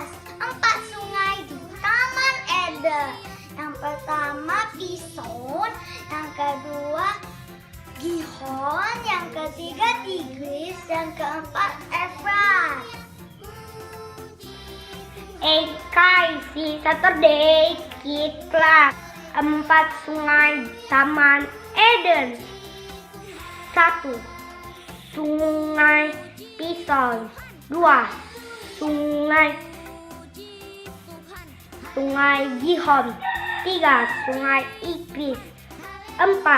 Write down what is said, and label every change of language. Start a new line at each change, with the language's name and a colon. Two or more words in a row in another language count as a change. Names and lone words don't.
Indonesian: 4 sungai di Taman Eden. Yang pertama Bison, yang kedua Gihon, yang ketiga Tigris, yang keempat Efrat. SKC Saturday Kids Class. 4 sungai Taman Eden. 1. Sungai Bison. 2. Sungai Gihon. 3. Sungai Tigris. 4.